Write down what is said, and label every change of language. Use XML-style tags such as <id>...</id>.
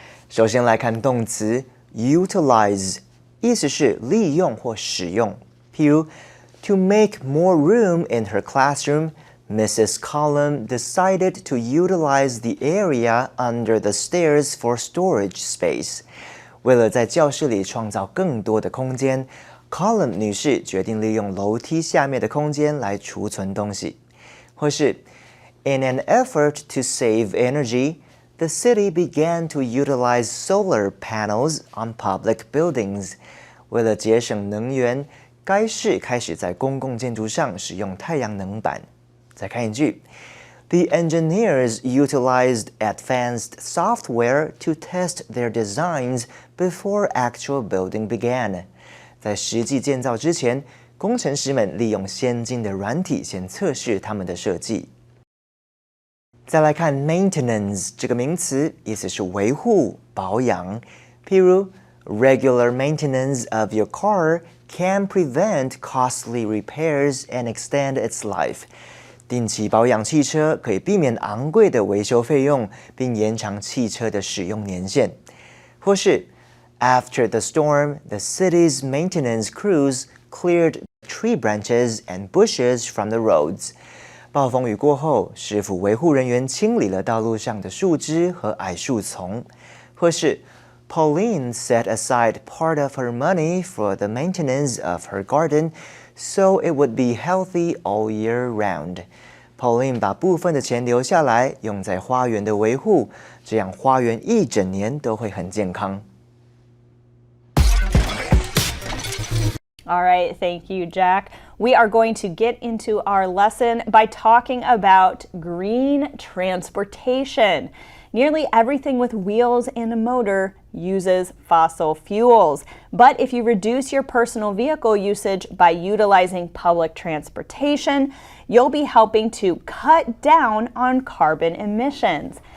<zh>首先来看动词 utilize， 意思是利用或使用。譬如</zh> <en>to make more room in her classroom, Mrs. Collum decided to utilize the area under the stairs for storage space.</en> <zh>为了在教室里创造更多的空间， Collum 女士决定利用楼梯下面的空间来储存东西。或是</zh> <en>In an effort to save energy, the city began to utilize solar panels on public buildings.</en> <zh>为了节省能源，该市开始在公共建筑上使用太阳能板。再看一句</zh> <en>The engineers utilized advanced software to test their designs before actual building began.</en> <zh>在实际建造之前，工程师们利用先进的软体先测试他们的设计。再来看 maintenance 这个名词，意思是维护、保养。譬如</zh> <en>regular maintenance of your car can prevent costly repairs and extend its life.</en> <zh>定期保养汽车可以避免昂贵的维修费用，并延长汽车的使用年限。或是</zh> <en>After the storm, the city's maintenance crews cleared tree branches and bushes from the roads.</en> <zh>暴风雨过后，市府维护人员清理了道路上的树枝和矮树丛。或是</zh> <en>Pauline set aside part of her money for the maintenance of her garden, so it would be healthy all year round.</en> <zh>Pauline 把部分的钱留下来，用在花园的维护，这样花园一整年都会很健康。</zh> <en>All right, thank you, Jack. We are going to get into our lesson by talking about green transportation. Nearly everything with wheels and a motor uses fossil fuels. But if you reduce your personal vehicle usage by utilizing public transportation, you'll be helping to cut down on carbon emissions.</en>